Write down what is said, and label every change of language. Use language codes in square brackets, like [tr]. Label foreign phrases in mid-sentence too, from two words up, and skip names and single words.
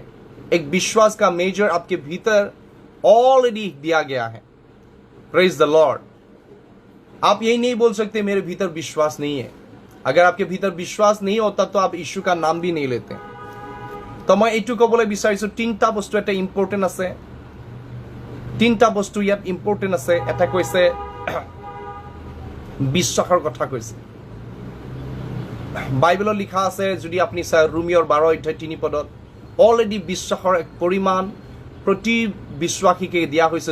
[hi] एक विश्वास का मेजर आपके भीतर ऑलरेडी दिया गया है। [en] Praise the Lord. [hi] आप यही नहीं बोल सकते मेरे भीतर विश्वास नहीं है। अगर आपके भीतर विश्वास नहीं होता तो आप यीशु का नाम भी नहीं लेते। तो मैं [as] এইটো ক'বলৈ বিচাৰিছো তিনিটা বস্তু এটা ইম্পৰ্টেণ্ট আছে। তিনিটা বস্তু ইয়াত ইম্পৰ্টেণ্ট আছে। এটা কৈছে বিশ্বাসৰ কথা কৈছে। বাইবেলত লিখা আছে যদি আপুনি চাই ৰোমিঅৰ 12:3 অলৰেডি বিশ্বাসৰ এক পৰিমাণ প্ৰতি বিশ্বাসীকে দিয়া হৈছে।